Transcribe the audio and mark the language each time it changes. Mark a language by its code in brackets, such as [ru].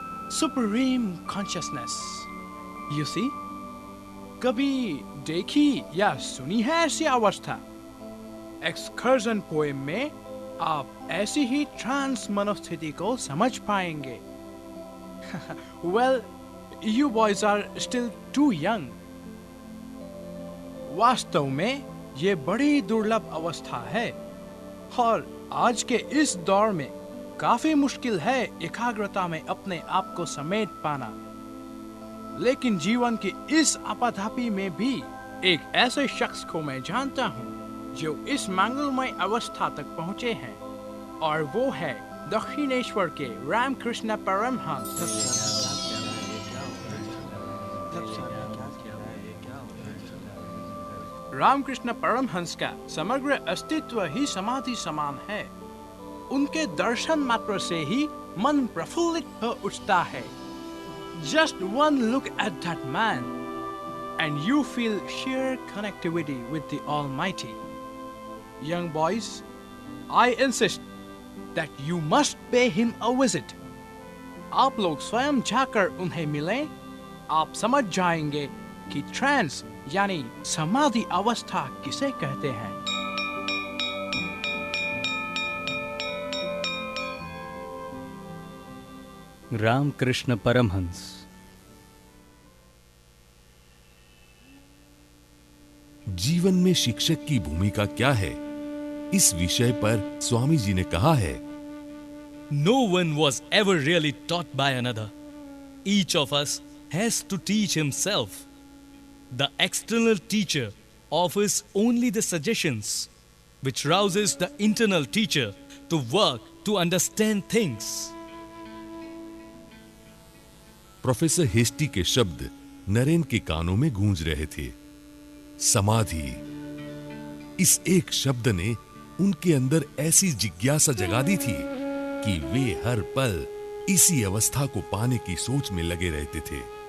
[en] Supreme consciousness, you see. [hi] कभी देखी या सुनी है ऐसी अवस्था? एक्सकर्जन पोएम में आप ऐसी ही ट्रांस मनोस्थिति को समझ पाएंगे। [en] Well, you boys are still too young. [hi] वास्तव में ये बड़ी दुर्लभ अवस्था है और आज के इस दौर में काफी मुश्किल है एकाग्रता में अपने आप को समेट पाना। लेकिन जीवन की इस आपाधापी में भी एक ऐसे शख्स को मैं जानता हूँ जो इस मंगलमय अवस्था तक पहुँचे हैं, और वो है दक्षिणेश्वर के रामकृष्ण परमहंस। रामकृष्ण परमहंस का समग्र अस्तित्व ही समाधि समान है। उनके दर्शन मात्र से ही मन प्रफुल्लित हो उठता है। [en] Just one look at that man and you feel sheer connectivity with the Almighty. Young boys, I insist that you must pay him a visit. [hi] आप लोग स्वयं जाकर उन्हें मिलें, आप समझ जाएंगे कि ट्रांस यानी समाधि अवस्था किसे कहते हैं। रामकृष्ण परमहंस। जीवन में शिक्षक की भूमिका क्या है, इस विषय पर स्वामी जी ने कहा है, [en] No one was ever really taught by another. Each of us has to teach himself. The external teacher offers only the suggestions, which rouses the internal teacher to work to understand things. [hi] Professor hasty के शब्द नरेन के कानों में गूंज रहे थे। समाधि, इस एक शब्द ने उनके अंदर ऐसी जिज्ञासा जगा दी थी कि वे हर पल इसी अवस्था को पाने की सोच में लगे रहते थे।